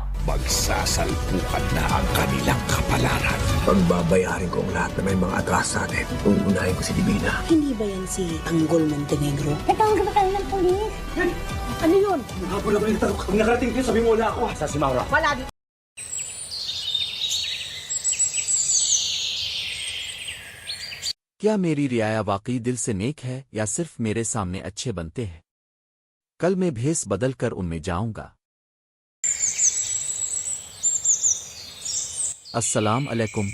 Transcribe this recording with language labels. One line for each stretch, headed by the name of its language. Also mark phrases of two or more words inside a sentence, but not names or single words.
Filipino: Magsasalpukan na ang kanilang kapalaran. Pagbabayarin ko ang lahat na may mga atras sa atin. Uunahin ko si Divina. Hindi ba yan si Tanggol Montenegro? Natawag ba kayo ng polis? Ano yun? Nakapula ba yung tarok? Kung nakarating kayo, sabi mo wala ako. Sa si Maura. Wala dito.
Hindi: क्या मेरी रियाया वाकई दिल से नेक है या सिर्फ मेरे सामने अच्छे बनते हैं? कल मैं भेस बदल कर उनमें जाऊंगा।
Arabic: السلام عليكم.